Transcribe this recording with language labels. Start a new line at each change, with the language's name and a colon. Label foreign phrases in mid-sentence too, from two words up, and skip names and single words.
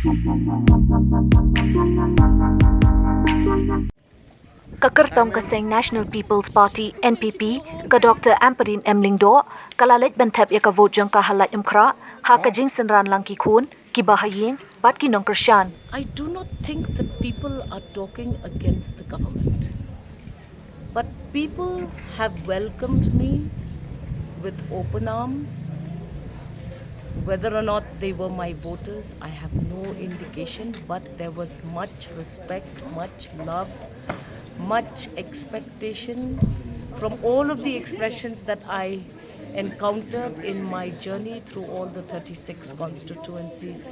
Khasi: Kyrtong ka seng National People's Party NPP ka Dr Ampareen M Lyngdoh kala leit thep ka vote jong ka Laitumkhrah Haka Jingsynran lang ki khun kiba bat ki nongkyrshan.
English: I do not think that people are talking against the government. But people have welcomed me with open arms. Whether or not they were my voters, I have no indication, but there was much respect, much love, much expectation from all of the expressions that I encountered in my journey through all the 36 constituencies.